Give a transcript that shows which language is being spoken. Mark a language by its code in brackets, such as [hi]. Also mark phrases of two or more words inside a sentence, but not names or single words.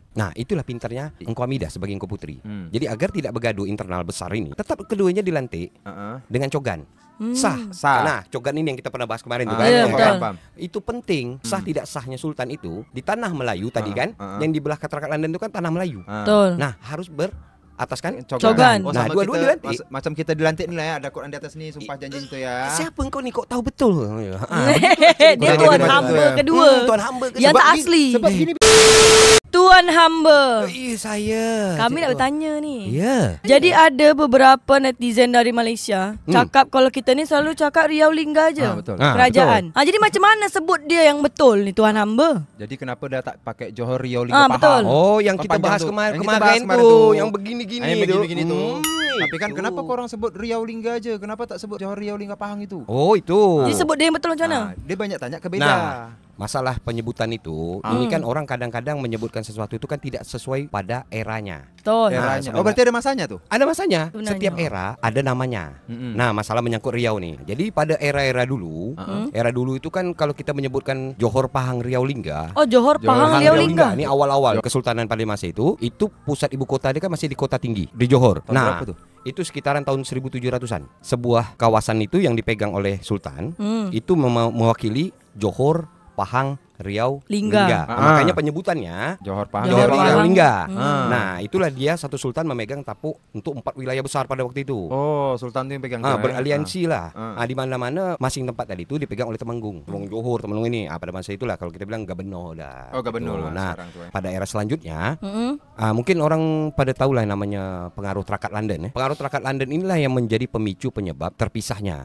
[id] Nah, itulah pintarnya Engkau Hamidah sebagai Engkau Putri. Jadi agar tidak bergaduh internal besar ini, tetap keduanya dilantik dengan cogan. Sah. Nah, cogan ini yang kita pernah bahas kemarin tuh kan. Iya, betul. Itu penting. Sah tidak sahnya sultan itu di tanah Melayu tadi kan, yang di belah Katarakat London itu kan tanah Melayu. Betul. Nah, harus berataskan Cogan. Oh, nah, dua-dua dilantik. Macam kita dilantik ni lah ya, ada Quran di atas ni, sumpah janji itu ya. Siapa engkau ni kok tahu betul? Dia tuan hamba kedua. Tuan hamba kedua. Yang tak asli. Sebab gini Tuan hamba. Saya. [ms] Kami nak bertanya ni. Ya. Jadi ada beberapa netizen dari Malaysia cakap kalau kita ni selalu cakap Riau Lingga je. betul. Kerajaan. Jadi macam mana sebut dia yang betul ni Tuan hamba? Jadi kenapa dia tak pakai Johor Riau Lingga betul. Pahang? Oh, yang Kan kita panjang bahas tu. kemarin Yang kita bahas kemarin tu, tu. yang begini-gini Yang begini-begini tu. Tapi kan itu. kenapa korang sebut Riau Lingga je? Kenapa tak sebut Johor Riau Lingga Pahang itu? Oh, itu. Jadi sebut dia yang betul macam mana? Dia banyak tanya ke beda. [id] Nah, masalah penyebutan itu, ini kan orang kadang-kadang menyebutkan sesuatu itu kan tidak sesuai pada eranya. Betul. Eranya. Nah, Oh, berarti ada masanya tuh? Ada masanya. Sebenarnya. Setiap era ada namanya. Nah, masalah menyangkut Riau nih. Jadi pada era-era dulu, era dulu itu kan kalau kita menyebutkan Johor Pahang Riau Lingga. Oh, Johor Pahang Riau Lingga. Ini awal-awal kesultanan pada masa itu pusat ibu kota dia kan masih di kota tinggi di Johor. Tahun Nah, berapa tuh? itu sekitaran tahun 1700-an. Sebuah kawasan itu yang dipegang oleh sultan itu mewakili Johor Pahang Riau Lingga. Makanya penyebutannya Johor Pahang Johor Riau Pahang. Lingga. Hmm. Nah, itulah dia satu sultan memegang tapu untuk 4 wilayah besar pada waktu itu. [ms] Oh, sultan tu yang pegang tu. [id] Beraliansi lah. Di mana-mana masing tempat tadi itu dipegang oleh Temanggung. Temanggung Johor, Temanggung ini. Pada masa itulah kalau kita bilang gubernur dah. Oh, gubernur lah Nah, sekarang tu, pada era selanjutnya, mungkin orang pada tahu lah namanya pengaruh Terakat London. Pengaruh Terakat London inilah yang menjadi pemicu penyebab terpisahnya.